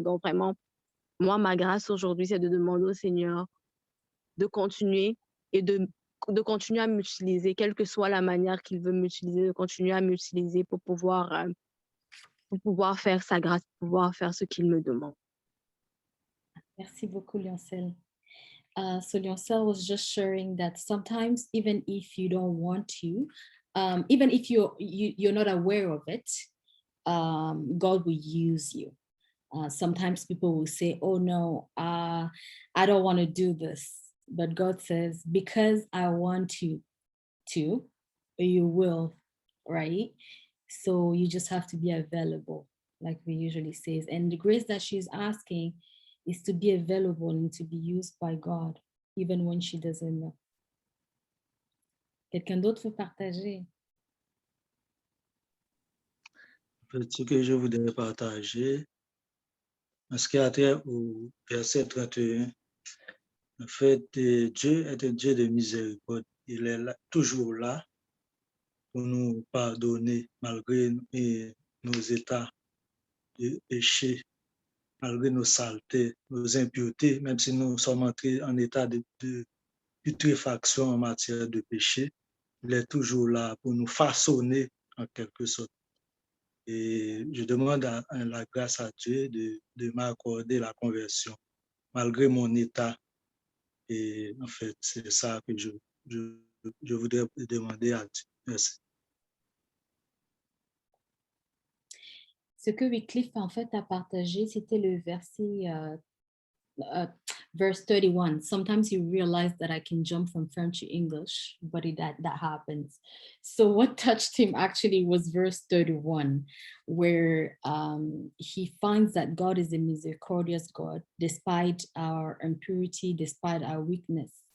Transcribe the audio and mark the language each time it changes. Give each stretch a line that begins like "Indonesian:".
French: Donc, vraiment, moi, ma grâce aujourd'hui, c'est de demander au Seigneur de continuer et de continuer à m'utiliser, quelle que soit la manière qu'il veut m'utiliser, de continuer à m'utiliser pour pouvoir faire sa grâce, pour pouvoir faire ce qu'il me demande. Merci beaucoup, Lioncel.
English: So Lioncel was just sharing that sometimes, even if you don't want to, even if you're not aware of it, God will use you. Sometimes people will say, oh no, I don't want to do this. But God says, because I want you to, you will, right? So you just have to be available, like we usually say. And the grace that she's asking is to be available and to be used by God, even when she doesn't know.
French: Quelqu'un d'autre veut partager? Ce que je voudrais partager, en ce qui a trait au verset 31, en fait, Dieu est un Dieu de miséricorde. Il est là, toujours là pour nous pardonner malgré nos états de péché, malgré nos saletés, nos impuretés, même si nous sommes entrés en état de putréfaction en matière de péché, il est toujours là pour nous façonner en quelque sorte. Et je demande la grâce à Dieu de m'accorder la conversion, malgré mon état. Et en fait, c'est ça que je voudrais demander à Dieu. Merci. Ce que Wycliffe en fait a partagé, c'était le verset verse 31.
English: Sometimes you realize that I can jump from French to English, but that happens. So what touched him actually was verse 31, where he finds that God is a misericordious God, despite our impurity, despite our weakness.